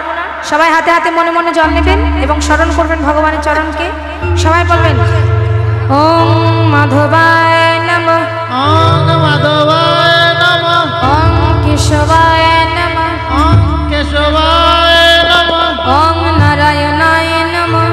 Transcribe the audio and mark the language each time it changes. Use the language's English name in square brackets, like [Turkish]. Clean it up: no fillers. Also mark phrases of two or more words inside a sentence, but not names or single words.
[Bangla] সবাই হাতে হাতে মনে মনে জল নেবেন এবং স্মরণ করবেন ভগবানের চরণকে। সবাই বলবেন [Sanskrit] ওম মাধবায় নমঃ, ওম মাধবায় নমঃ, ওম কেশবায় নমঃ, ওম কেশবায় নমঃ, ওম নারায়ণায় নমঃ,